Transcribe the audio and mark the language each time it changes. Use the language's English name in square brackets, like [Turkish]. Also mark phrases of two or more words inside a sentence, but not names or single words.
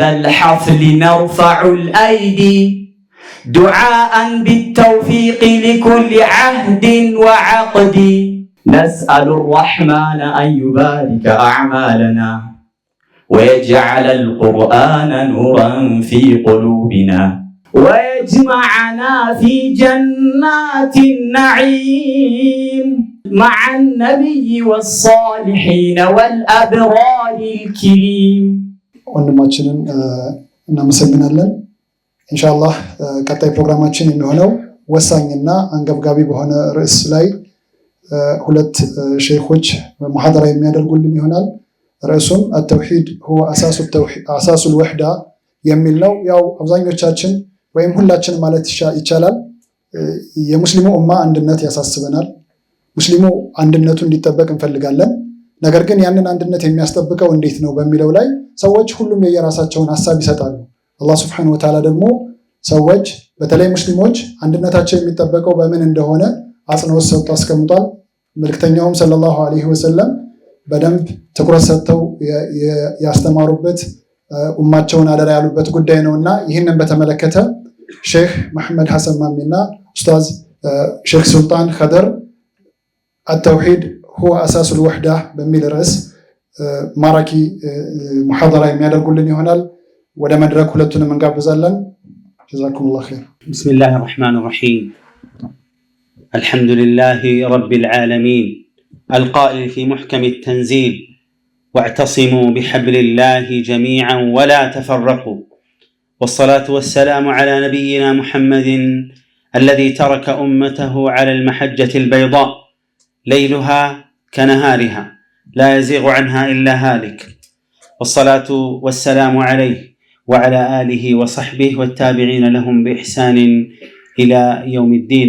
[Arabic] الحفل نرفع الأيدي دعاء بالتوفيق لكل عهد وعقد نسأل الرحمن أن يبارك أعمالنا ويجعل القرآن نورا في قلوبنا ويجمعنا في جنات النعيم مع النبي والصالحين والأبرار الكريم. [Amharic] ወንድማችንን እናመሰግናለን። ኢንሻአላህ ቀጣይ ፕሮግራማችን የሚሆነው ወሳኝና አንገብጋቢ በሆነ ርዕስ ላይ ሁለት ሼኾች ሙሐደራ የሚያደርጉልን ይሆናል። ርዕሱም [Arabic] التوحيد هو أساس الوحدة [Amharic] የሚል ነው። ያው አብዛኞቻችን ወይም ሁላችን ማለት ይቻላል የሙስሊሙ ኡማ አንድነት ያሳስበናል። ሙስሊሙ አንድነቱ እንዲጠበቅ እንፈልጋለን። ነገር ግን ያንን አንድነት የሚያስጠብቀው እንዴት ነው በሚለው ላይ ሰዎች ሁሉም የየራሳቸውን ሐሳብ ይሰጣሉ። አላህ [Arabic] سبحانه وتعالى [Amharic] ደግሞ ሰዎች በተለይ ሙስሊሞች አንድነታቸው የሚጠበቀው በምን እንደሆነ አጽንኦት ሰጥቶ አስቀምጧል። መልእክተኛውም [Arabic] صلى الله عليه وسلم [Amharic] በደንብ ትኩረት ሰጥተው ያስተማሩበት ኡማቸውን አደራ ያሉበት ጉዳይ ነውና ይህንን በተመለከተ ሼክ መሐመድ ሐሰን ማሚና ኡስታዝ ሼክ ሱልጣን ኸደር [Arabic] التوحيد هو أساس الوحدة [Amharic] በሚል ርዕስ ማራኪ ሙሐደራ የሚያደርጉልን ይሆናል። ወደ መድረክ ሁለቱንም እንጋብዛለን። [Arabic] جزاكم الله خير። بسم الله الرحمن الرحيم. الحمد لله رب العالمين القائل في محكم التنزيل واعتصموا بحبل الله جميعا ولا تفرقوا والصلاة والسلام على نبينا محمد الذي ترك أمته على المحجة البيضاء ليلها كنهارها لا يزيغ عنها إلا هالك والصلاة والسلام عليه وعلى آله وصحبه والتابعين لهم بإحسان إلى يوم الدين.